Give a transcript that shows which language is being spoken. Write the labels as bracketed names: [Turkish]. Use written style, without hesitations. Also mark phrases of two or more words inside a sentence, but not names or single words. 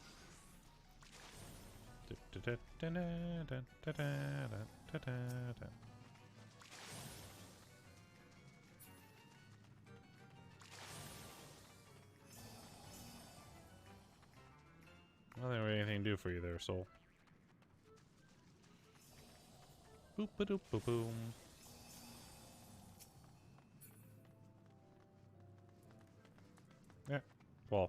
[English] I don't think we have anything to do for you there, soul. Boop ba doop ba boom. Yeah. Well.